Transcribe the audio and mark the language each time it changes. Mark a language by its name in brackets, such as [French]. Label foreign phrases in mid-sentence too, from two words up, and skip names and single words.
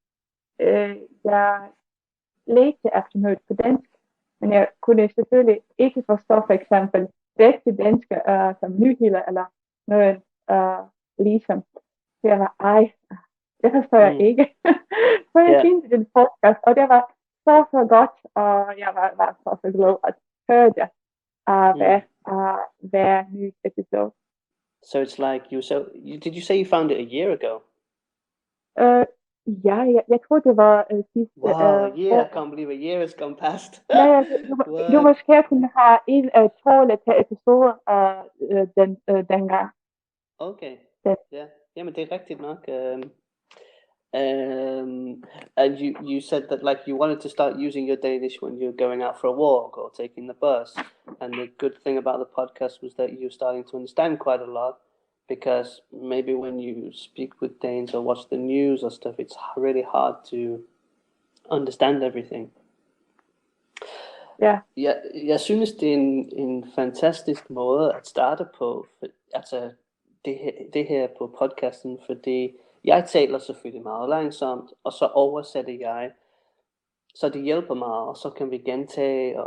[Danish] læste efter noget på dansk, men jeg kunne selvfølgelig ikke forstå for eksempel rigtige danske som nyheder, eller noget ligesom. Så jeg var, det forstår jeg ikke. Så jeg kendte den podcast, og det var så godt, og jeg var så glad at høre det hver ny episode. [English] So it's like did you say you found it a year ago? [Danish] Ja, jeg tror det var sidste. [English] Wow, a year! I can't believe a year has gone past. [Danish] Ja, du måske kunne have en 2 eller 3 episoder dengang. Okay, ja. Jamen det er rigtigt nok. [English] And you said that you wanted to start using your Danish when you're going out for a walk or taking the bus, and the good thing about the podcast was that you're starting to understand quite a lot, because maybe when you speak with Danes or watch the news or stuff, it's really hard to understand everything. [Danish] Ja. Jeg synes det er en fantastisk måde at starte på. Altså det her på podcasten, fordi jeg taler selvfølgelig meget langsomt, og så oversætter jeg, så det hjælper mig, og så kan vi gentage.